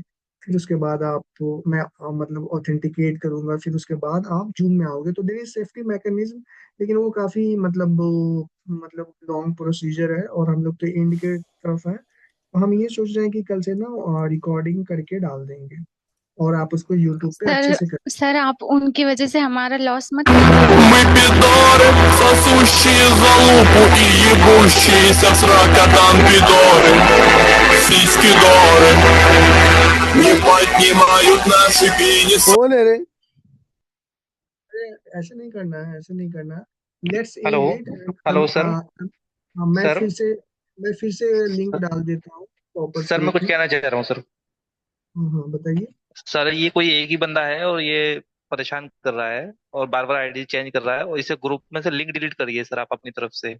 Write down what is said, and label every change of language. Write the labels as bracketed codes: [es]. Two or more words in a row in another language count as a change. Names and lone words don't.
[hi] फिर उसके बाद आपको मैं मतलब ऑथेंटिकेट करूंगा, फिर उसके बाद आप जूम में आओगे, तो [en] there is safety mechanism. [hi] लेकिन वो काफी मतलब [en] long procedure [hi] है, और हम लोग तो एंड के तरफ है। तो हम ये सोच रहे हैं कि कल से ना रिकॉर्डिंग करके डाल देंगे, और आप उसको यूट्यूब पे अच्छे सर से कर। सर आप उनकी वजह से हमारा लॉस मत [ru] Мы пидоры, сосущие залупу и ебущиеся с ракотом пидоры, сиськи горы, не поднимают наши пенисы. [hi] कौन है रे? ऐसे नहीं करना है, ऐसे नहीं करना। लेट्स हेलो [en] end it. [hi] हेलो सर। मैं सर फिर से मैं फिर से लिंक डाल देता हूँ टॉपर्स सर मैं ग्रुप कुछ में। कहना चाह रहा हूँ सर। हाँ हाँ, बताइए। सर ये कोई एक ही बंदा है और ये परेशान कर रहा है और बार बार [en] ID change [hi] कर रहा है और इसे ग्रुप में से लिंक डिलीट करिए सर आप अपनी तरफ से।